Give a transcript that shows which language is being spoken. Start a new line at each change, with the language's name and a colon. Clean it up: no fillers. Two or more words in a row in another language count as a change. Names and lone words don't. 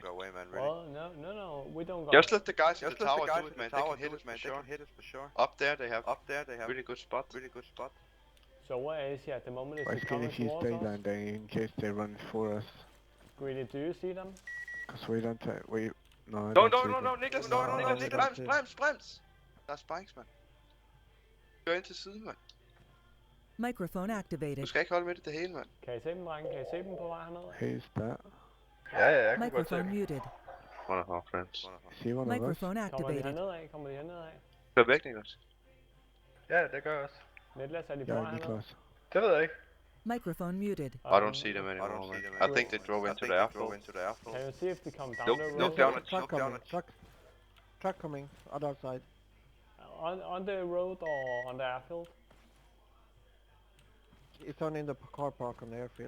English: Well, no, we don't go. Just let the guys in the tower do it, man. They can hit us for sure. Up there they have really good spots. So where is he at the moment? Is Why he can't coming if you towards stay us? down there in case they run for us? Greedy, do you see them? Cause we don't we no. No,
Danish: Niklas, brems! Der er spikes, mand. Kør ind til siden, mand.
English: Microphone
Danish: Du
English: activated.
Danish: skal ikke holde med det hele, mand. Kan I se dem, drenge? Kan I se dem på vej herned?
English: Who's that?
Danish: Ja, jeg kan godt se
English: Microphone
Danish: det.
English: muted. One of our friends. See one of us? Microphone
Danish: Kommer de
English: activated.
Danish: herned af? Kommer de herned af? Kør væk, Niklas. Ja, det gør jeg også. Niklas, er de på
English: Yeah,
Danish: vej herned? Niklas. Det ved jeg ikke.
English: Microphone muted. I don't see them anymore, man. I think they drove into the airfield. Can you see if they come down Look, the road? look down at Truck coming. Truck coming. Other side. On the road or on the airfield? It's on in the car park on the airfield.